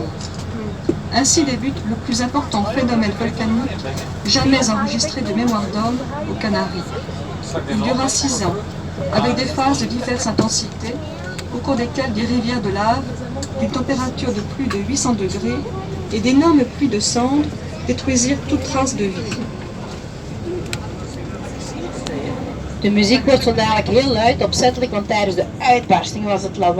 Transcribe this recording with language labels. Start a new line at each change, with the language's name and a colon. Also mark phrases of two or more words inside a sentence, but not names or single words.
French: Ainsi débute le plus important phénomène volcanique jamais enregistré de mémoire d'homme aux Canaries. Il dura 6 ans, avec des phases de diverses intensités, au cours desquelles des rivières de lave, d'une température de plus de 800 degrés et d'énormes pluies de cendres détruisirent toute trace de vie.
Dutch: De muziek wordt zo dadelijk heel luid, opzettelijk, want tijdens de uitbarsting was het lawaai.